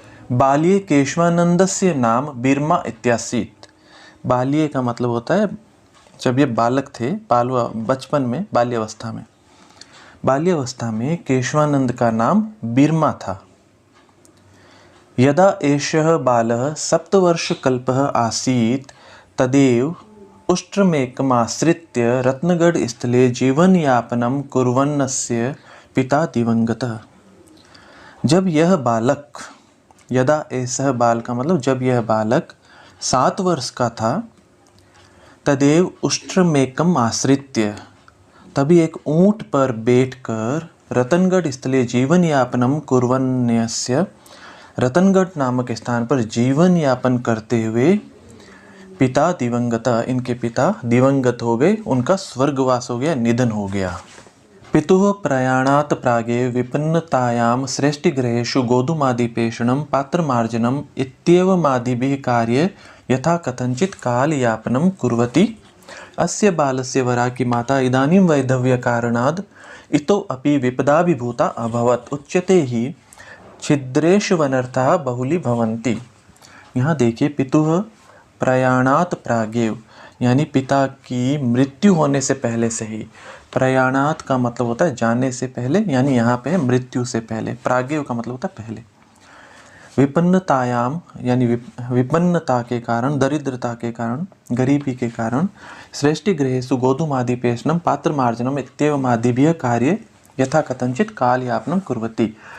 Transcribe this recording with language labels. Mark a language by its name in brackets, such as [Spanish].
[Sanskrit] बाल्ये केशवानंदस्य नाम बिरमा इत्यासीत। [Hindi] बाल्ये का मतलब होता है जब ये बालक थे, बचपन में, बाल्यावस्था में केशवानंद का नाम बिरमा था। [Sanskrit] यदा एषः बालः सप्तवर्षकल्पः आसीत् तदेव उष्ट्रमेकमाश्रित्य रत्नगढ़ स्थले जीवनयापनं कुर्वन्नस्य पिता दिवंगतः। [Hindi] जब यह बालक, [Sanskrit] यदा एषः बाल [Hindi] का मतलब जब यह बालक 7 वर्ष का था, [Sanskrit] तदेव उष्ट्रमेकम आश्रित्य, [Hindi] तभी एक ऊंट पर बैठकर [Sanskrit] रतनगढ़ स्थले जीवन यापनम कुर्वन्यस्य, [Hindi] रतनगढ़ नामक स्थान पर जीवन यापन करते हुए पिता दिवंगता, इनके पिता दिवंगत हो गए, उनका स्वर्गवास हो गया, निधन हो गया। [Sanskrit] पितुः प्रयाणात् प्रागेव विपन्नतायां श्रेष्ठगृहेषु गोधूमादिपेषणं पात्रमार्जनम् इत्येवमादिभिः कार्ये यथा कथंचित् कालयापनं कुर्वती। अस्य बालस्य वरा की माता इदानीं वैधव्यकारणाद् इतोऽपि विपदाभिभूता अभवत्। उच्यते हि छिद्रेषु अनर्थाः बहुली भवन्ति। [Hindi] यहाँ देखिए, [Sanskrit] पितुः प्रयाणात् प्रागेव [Hindi] यानी पिता की मृत्यु होने से पहले से ही। प्रयाणात का मतलब होता है जाने से पहले, यानी यहाँ पे मृत्यु से पहले। प्रागेव का मतलब होता है पहले। विपन्नतायाम यानी विपन्नता के कारण, दरिद्रता के कारण, गरीबी के कारण, [Sanskrit] श्रेष्ठ गृहेषु गोधूमादिपेषणं पात्रमार्जनम इत्येवमादिभ्यः कार्ये यथा कथंचित कालयापनम कुर्वती।